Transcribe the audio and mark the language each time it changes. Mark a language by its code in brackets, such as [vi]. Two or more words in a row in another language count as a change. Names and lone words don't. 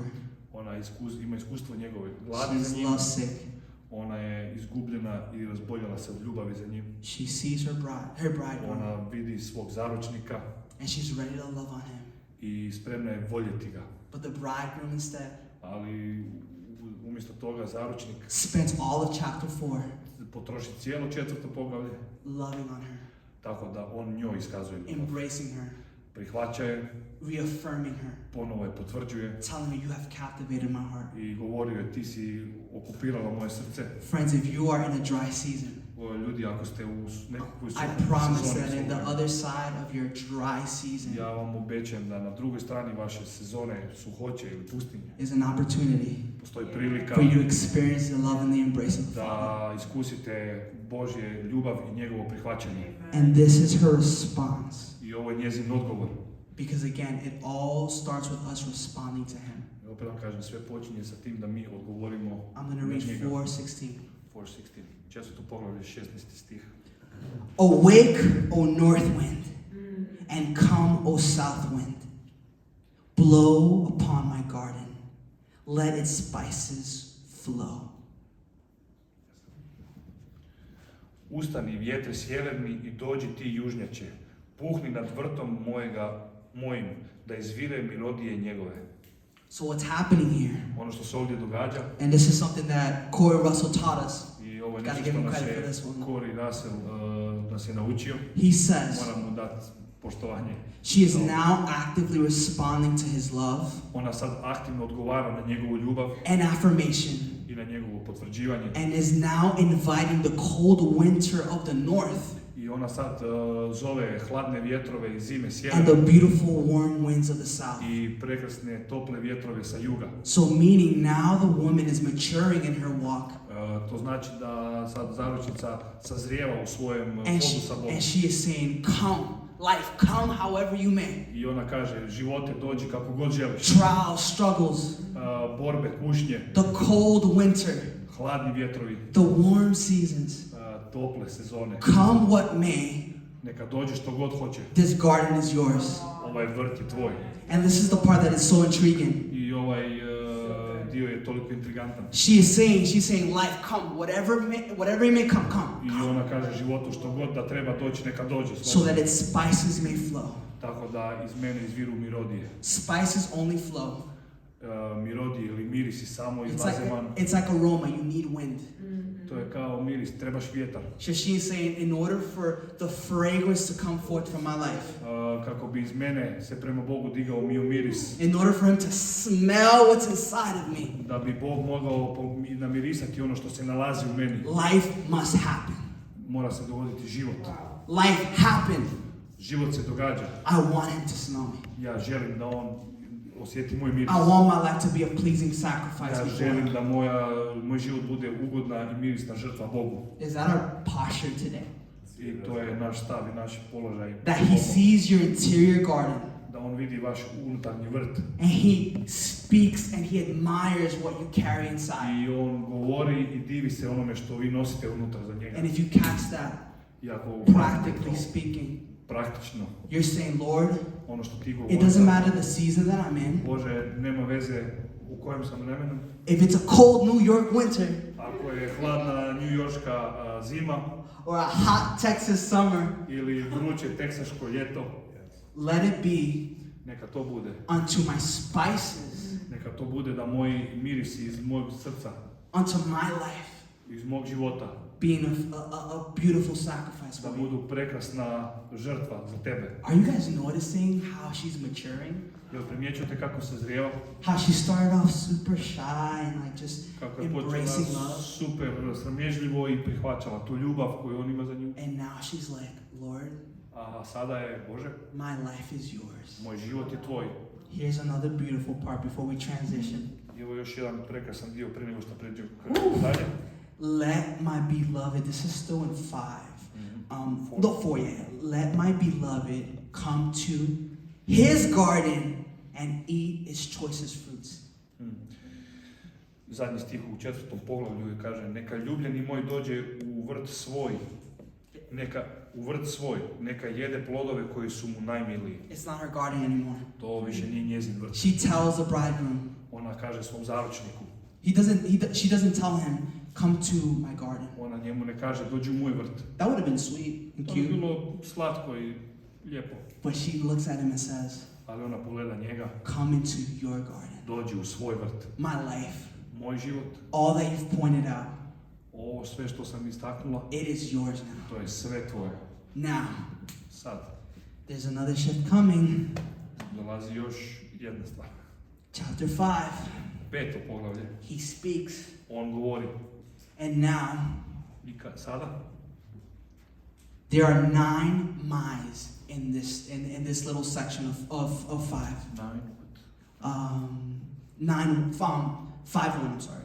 [hr] Ona ima iskustvo njegove gladi za [en] She's [hr] njim. [en] lovesick. [hr] Ona je izgubljena i razboljela se od ljubavi za njim. [en] She sees her bridegroom, [hr] Ona vidi svog zaručnika [en] and she's ready to love on him. [hr] i spremna je voljeti ga. [en] But the bridegroom instead [hr] Ali umjesto toga zaručnik [en] spends all of chapter 4 [hr] potroši cijelo 4. poglavlje [en] loving on her, [hr] tako da on njoj iskazuje ljubav. [en] embracing her, [hr] Prihvaća je, [en] reaffirming her, [hr] ponovo je potvrđuje [en] telling her, you have captivated my heart. [hr] i govorio je, ti si okupirala moje srce. [en] Friends, if you are in a dry season, [hr] Ljudi, ako ste u nekakvoj [en] I promise [hr] sezoni [en] that in the [hr] svoje, [en] other side of your dry season [hr] ja vam obećajem da na drugoj strani vaše sezone suhoće ili pustinje [en] is an opportunity [hr] postoji prilika [en] for you to experience the love and the embrace of the Father. [hr] da iskusite Božje ljubav i njegovo prihvaćanje. [en] And this is her response. [hr] I ovo je njezin odgovor. [en] Because again, it all starts with us responding to Him. [hr] I opet vam kažem, sve počinje sa tim da mi odgovorimo [en] I'm going to [hr] na [en] read [hr] njega. 4:16. 4:16. Često poglavlje 16. stih. [en] Awake, O north wind, and come, O south wind. Blow upon my garden. Let its spices flow. [hr] Ustani vjetre sjeverni i dođi ti južnjače. Puhni nad vrtom mojim, da izvire melodije njegove. [en] So what's happening here? [hr] Ono što se ovdje događa, [en] And this is something that Corey Russell taught us. [hr] i ovo je [en] Gotta [hr] nešto [en] give [hr] što [en] him [hr] nas [en] credit for [hr] je [en] this one. [hr] Corey Russell nas je naučio. [en] He says [hr] Moram mu dati poštovanje. [en] she is now actively responding to his love [hr] Ona sad aktivno odgovara na njegovu ljubav [en] and affirmation, [hr] i na njegovo potvrđivanje. [en] and is now inviting the cold winter of the north [hr] I ona sad zove hladne vjetrove iz zime [en] and [hr] sjevera [en] the beautiful warm winds of the south. [hr] i prekrasne tople vjetrove sa juga. [en] So meaning now the woman is maturing in her walk, [hr] To znači da sad zaručnica sazrijeva u svojem [en] and [hr] hodu sa Bogom. [en] she is saying, come, life, come however you may. [hr] I ona kaže, živote dođi kako god želiš. [en] Trials, struggles, [hr] Borbe, kušnje, [en] the cold winter, [hr] hladni vjetrovi, [en] the warm seasons, [hr] tople sezone. [en] come what may, [hr] Neka dođe što god hoće. [en] this garden is yours. [hr] Ovaj vrt je tvoj. [en] And this is the part that is so intriguing. [hr] I ovaj dio je toliko intrigantan. [en] She's saying, life, come, whatever it may come, [hr] I [en] come, [hr] ona kaže životu što god da treba doći, neka dođe. [en] so that its spices may flow. [hr] Tako da iz mene izviru mirodije. [en] Spices only flow. [hr] Mirodije ili mirisi samo [en] It's [hr] izlaze van. [en] like aroma, you need wind. [hr] To je kao miris, trebaš vjetar. [en] So she's saying, in order for the fragrance to come forth from my life, [hr] Kako bi iz mene se prema Bogu digao mio miris, [en] in order for him to smell what's inside of me, [hr] da bi Bog mogao namirisati ono što se nalazi u meni, [en] life must happen. [hr] mora se dogoditi život. [en] Life happened. [hr] Život se događa. [en] I want him to smell me. [hr] Ja želim da on osjeti moj miris. [en] I want my life to be a pleasing sacrifice [hr] Ja [en] before [hr] želim [en] him. [hr] da moj život bude ugodna i mirisna žrtva Bogu. [en] Is that our posture today? [hr] I to je naš stav i naš položaj. [en] That he sees your interior garden [hr] Da on vidi vaš unutarnji vrt. [en] and he speaks and he admires what you carry inside. [hr] I on govori i divi se onome što vi nosite unutar za njega. [en] And if you catch that, [hr] I ako [en] practically speaking, [hr] praktično, [en] you're saying, Lord, [hr] ono što ti [en] it [hr] govoriš, [en] doesn't matter the season that I'm in. [hr] Bože, nema veze u kojem sam vremenu. [en] If it's a cold New York winter [hr] Ako je hladna njujorška zima [en] or a hot Texas summer, [hr] ili vruće teksaško ljeto, [en] let it be [hr] neka to bude. [en] unto my spices, [hr] Neka to bude da moji mirisi iz mojeg srca, [en] unto my life, [hr] iz mog života, [en] being a beautiful sacrifice [hr] da [en] for you. [hr] budu prekrasna žrtva za tebe. [en] Are you guys noticing how she's maturing? [hr] Jel primjećujete kako se zrijeva? [en] How she started off super shy and like just [hr] Kako je [en] embracing [hr] počela [en] love. [hr] super sramežljivo i prihvaćala tu ljubav koju on ima za nju. [en] And now she's like, Lord, [hr] A sada je, Bože, [en] my life is yours. [hr] moj život je tvoj. [en] Here's another beautiful part before we transition. [hr] I ovo je još jedan prekrasan dio prije nego što pređemo dalje. [en] Let my beloved, this is still in 5. Four. No, 4, yeah. Let my beloved come to his garden and eat its choicest fruits. [hr] Zadnji stih u 4. poglavlju kaže: neka ljubljeni moj dođe u vrt svoj, neka jede plodove koji su mu najmiliji. [en] It's not her garden anymore. [hr] To više nije njezin vrt. [en] She tells the bridegroom. [hr] Ona kaže svom zaručniku. [en] She doesn't tell him, come to my garden. [hr] Ona njemu ne kaže dođi u moj vrt. [en] That would have been sweet and [hr] To bi [en] cute. [hr] bilo slatko i lijepo. [en] But she looks at him and says, [hr] Ali ona pogleda njega, [en] come into your garden. [hr] dođi u svoj vrt. [en] My life, [hr] Moj život, [en] all that you've pointed out, [hr] ovo sve što sam istaknula, [en] it is yours now. [hr] to je sve tvoje. [en] Now, [hr] Sad, [en] There's another shift coming. [hr] Dolazi još jedna stvar. [en] Chapter 5. [hr] 5. poglavlje. [en] He speaks. [hr] On govori. [en] And now, [hr] I sada? [en] there are 9 my's in this little section of 5. 9. 5:1, I'm sorry.